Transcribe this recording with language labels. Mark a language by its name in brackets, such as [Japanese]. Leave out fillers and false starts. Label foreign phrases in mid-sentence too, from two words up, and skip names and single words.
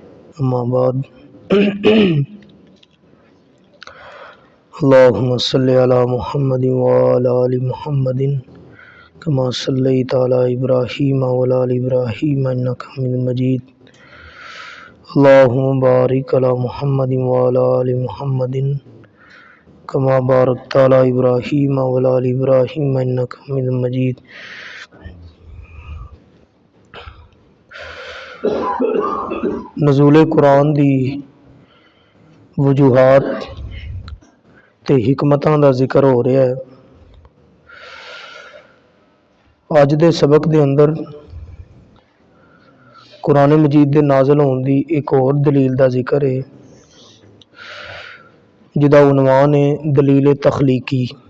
[Arabic] أما بعد اللهم صل على محمد وعلى آل محمد كما صليت على إبراهيم وعلى آل إبراهيم إنك حميد مجيد. اللهم بارك على محمد وعلى آل محمد كما باركت على إبراهيم وعلى آل إبراهيم إنك حميد مجيد. [Punjabi] نزول قرآن دی وجوہات تے حکمتاں دا ذکر ہو رہا ہے. اج دے سبق دے اندر قرآن مجید دے نازل ہونے دی اک اور دلیل دا ذکر ہے، جدا عنوان ہے دلیل تخلیقی.